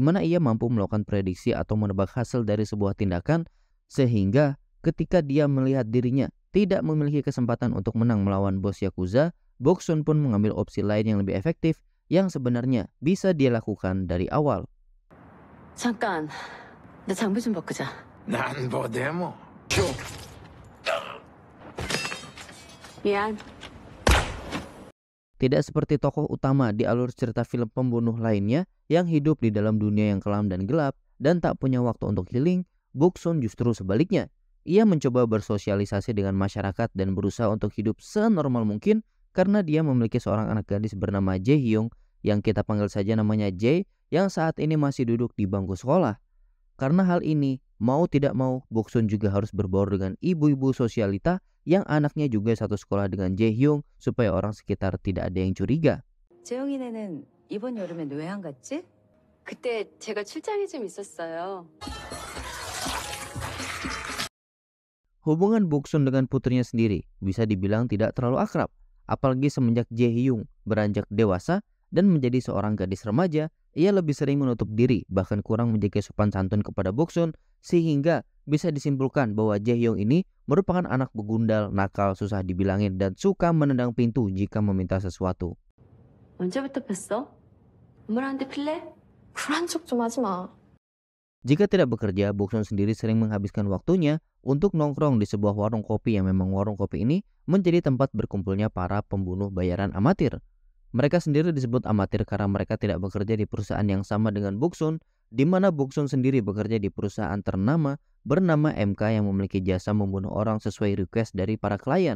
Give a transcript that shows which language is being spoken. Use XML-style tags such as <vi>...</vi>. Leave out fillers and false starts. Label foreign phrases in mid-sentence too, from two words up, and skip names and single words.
<id>mana ia mampu melakukan prediksi atau menebak hasil dari sebuah tindakan, sehingga ketika dia melihat dirinya tidak memiliki kesempatan untuk menang melawan bos Yakuza, Bok-sung pun mengambil opsi lain yang lebih efektif yang sebenarnya bisa dia lakukan dari awal.</id> <ko>잠깐, 나 장비 좀 바꾸자. 난 보데모. 미안.</ko> <id>Tidak seperti tokoh utama di alur cerita film pembunuh lainnya yang hidup di dalam dunia yang kelam dan gelap dan tak punya waktu untuk healing, Bok-sung justru sebaliknya. Ia mencoba bersosialisasi dengan masyarakat dan berusaha untuk hidup senormal mungkin karena dia memiliki seorang anak gadis bernama Jae-hyung yang kita panggil saja namanya Jae, yang saat ini masih duduk di bangku sekolah. Karena hal ini, mau tidak mau, Bok-sung juga harus berbaur dengan ibu-ibu sosialita yang anaknya juga satu sekolah dengan Jae-hyung supaya orang sekitar tidak ada yang curiga.</id> <ko>재영이네는 이번 여름엔 왜 안 갔지? 그때 제가 출장이 좀 있었어요.</ko> <id>Hubungan Bok-sung dengan putrinya sendiri bisa dibilang tidak terlalu akrab, apalagi semenjak Jae-hyung beranjak dewasa dan menjadi seorang gadis remaja. Ia lebih sering menutup diri, bahkan kurang menjaga sopan santun kepada Bok-sung, sehingga bisa disimpulkan bahwa Jae-hyung ini merupakan anak begundal, nakal, susah dibilangin, dan suka menendang pintu jika meminta sesuatu.</id> <ko>언제부터 폈어? 엄마한테 필래? 쿨한 척 좀 하지 마.</ko> <id>Jika tidak bekerja, Bok-sung sendiri sering menghabiskan waktunya untuk nongkrong di sebuah warung kopi yang memang warung kopi ini menjadi tempat berkumpulnya para pembunuh bayaran amatir. Mereka sendiri disebut amatir karena mereka tidak bekerja di perusahaan yang sama dengan Bok-sung, di mana Bok-sung sendiri bekerja di perusahaan ternama bernama MK yang memiliki jasa membunuh orang sesuai request dari para klien.</id>